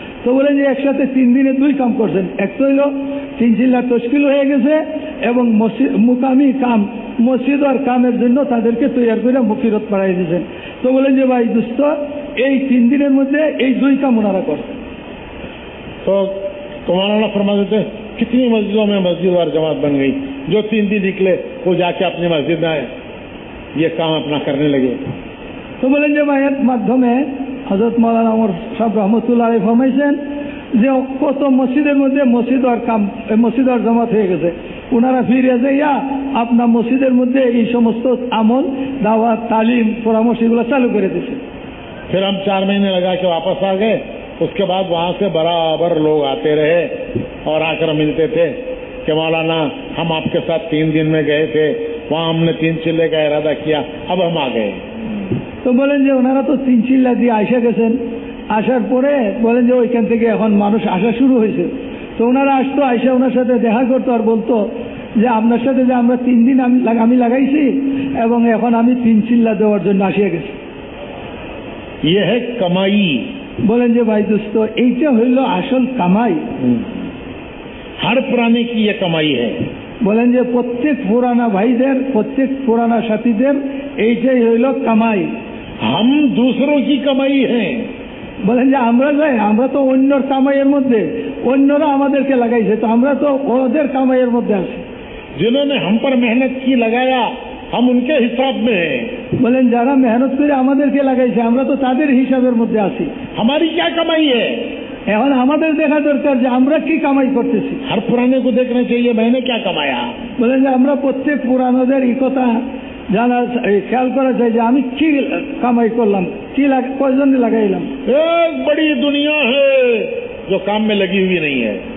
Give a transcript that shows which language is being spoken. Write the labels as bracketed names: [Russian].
[Bangla] তো বলেন যে একসাথে 3 দিনে 2 কাম করছেন। এক তো হইল 3 চিল্লা তশকিল হয়ে গেছে এবং মুকামি কাম মসজিদ আর কামের জন্য তাদেরকে তৈরি করে মুকিরত পাড়াই দিয়েছেন। তো বলেন যে ভাই দোস্ত এই 3 দিনের মধ্যে এই 2 কাম ওনারা করছেন। [Hindi] तो मौलाना फरमा देते कितनी मस्जिदों में मस्जिद और जमात बन गई, जो 3 दिन निकले वो जाके अपनी मस्जिद में ये काम अपना करने लगे। [Bangla] তো বলেন যে ভাইয়ের মাধ্যমে হযরত মাওলানা ওমর সাহেব রহমতুল্লাহ আলাইহি ফরমাইছেন যে কত মসজিদের মধ্যে মসজিদ আর জামাত হয়ে গেছে, ওনারা ফিরে যাইয়া আপনার মসজিদের মধ্যে এই সমস্ত আমল দাওয়াত তালিম পরামর্শ এগুলো চালু করে দিয়েছে। [Hindi] फिर हम 4 महीने लगा के वापस आ गए। उसके बाद वहां से बराबर लोग आते रहे और आकर मिलते थे कि मौलाना हम आपके साथ 3 दिन में गए थे, वहां हमने 3 चिल्ले का इरादा किया, अब हम आ गए। [Bangla] তো বলেন যে ওনারা তো 3 চিল্লা দিয়ে আইসা গেছেন, আসার পরে বলেন যে ওইখান থেকে এখন মানুষ আসা শুরু হয়েছে। তো ওনারা আসতো, আইসা ওনার সাথে দেখা করতো আর বলতো যে আপনার সাথে যে আমরা 3 দিন আমি লাগাইছি এবং এখন আমি 3 চিল্লা দেওয়ার জন্য আসিয়া গেছি। [Hindi] ये है कमाई। [Bangla] বলেন যে ভাই দোস্ত এইটা হইল আসল কামাই। [Hindi] हर पुराने की ये कमाई है। [Bangla] বলেন যে প্রত্যেক পুরানা ভাইদের প্রত্যেক পুরানা সাথীদের এইটাই হইল কামাই। [Hindi] हम दूसरों की कमाई है। [Bangla] বলেন যে আমরা তো অন্যর কামাইয়ের মধ্যে, অন্যরা আমাদেরকে লাগাইছে, তো আমরা তো ওদের কামাইয়ের মধ্যে আছি। [Hindi] जिन्होंने हम पर मेहनत की लगाया हम उनके हिसाब में हैं। [Bangla] বলেন যারা মেহনত করে আমাদেরকে লাগাইছে আমরা তো তাদের হিসাবের মধ্যে আছি। [Hindi] हमारी क्या कमाई है? [Bangla] এখন আমাদের দেখা দরকার যে আমরা কি কামাই করতেছি। [Hindi] हर पुराने को देखना चाहिए मैंने क्या कमाया। [Bangla] বলেন যে আমরা প্রত্যেক পুরানোদের এই কথা জানার খেয়াল করা চাই যে আমি কি কামাই করলাম, কি কয়জন লাগাইলাম। [Hindi] एक बड़ी दुनिया है जो काम में लगी हुई नहीं है।